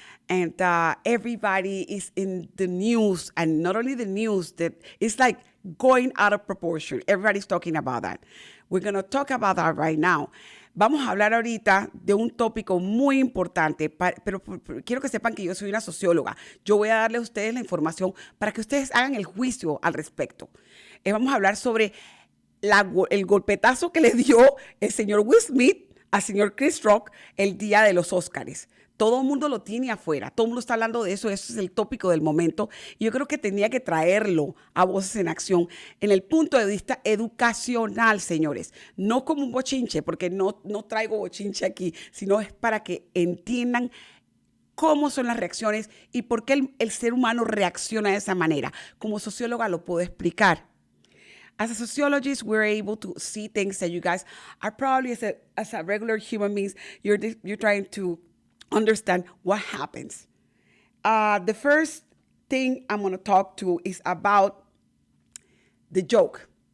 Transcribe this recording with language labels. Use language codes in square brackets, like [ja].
[en] And everybody is in the news, and not only the news, that it's like going out of proportion. Everybody's talking about that. We're going to talk about that right now. [es] Vamos a hablar ahorita de un tópico muy importante, pero quiero que sepan que yo soy una socióloga. Yo voy a darle a ustedes la información para que ustedes hagan el juicio al respecto. Vamos a hablar sobre el golpetazo que le dio el señor Will Smith al señor Chris Rock el día de los Óscares. Todo el mundo lo tiene afuera, todo el mundo está hablando de eso, eso es el tópico del momento. Y yo creo que tenía que traerlo a Voces en Acción en el punto de vista educacional, señores. No como un bochinche, porque no traigo bochinche aquí, sino es para que entiendan cómo son las reacciones y por qué el ser humano reacciona de esa manera. Como socióloga lo puedo explicar. [en] As a sociologist, we're able to see things that you guys are probably, as a regular human beings, you're trying to understand what happens. The first thing I'm going to talk to is about the joke.